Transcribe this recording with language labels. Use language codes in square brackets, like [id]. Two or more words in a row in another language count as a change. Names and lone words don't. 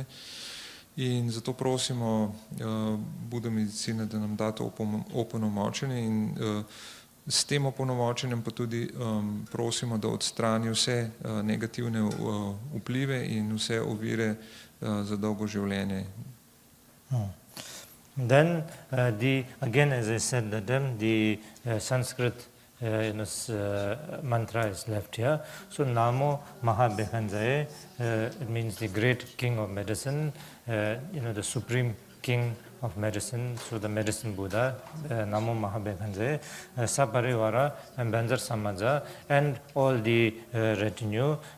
[sl] In zato prosimo Bude medicine, da nam da to opolnomočenje in s tem opolnomočenjem pa tudi prosimo, da odstrani vse negativne vplive in vse ovire za dolgo življenje. [en] Then again, as I said, the Sanskrit mantra is left here. So [sa] Namo Mahabhekanjaye, [en] it means the great king of medicine, the supreme king of medicine, so the medicine Buddha, [sa] Namo Mahabhekanjaye, [en] Saparivara and [sa] Banjar Samaja, [en] and all the retinue,